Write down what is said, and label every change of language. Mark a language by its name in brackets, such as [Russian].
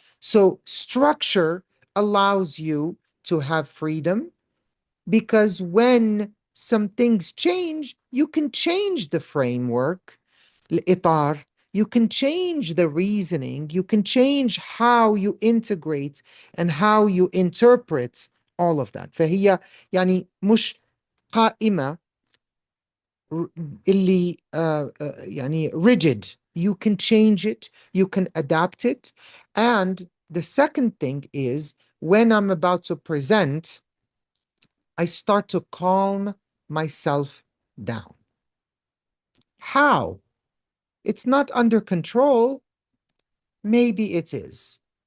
[English] So structure allows you to have freedom, because when some things change, you can change the framework, الإطار, you can change the reasoning, you can change how you integrate and how you interpret all of that. [Arabic] فهي يعني مش قائمة اللي يعني rigid. [English] You can change it, you can adapt it. And the second thing is, when I'm about to present, I start to calm myself down. How? It's not under control. Maybe it is.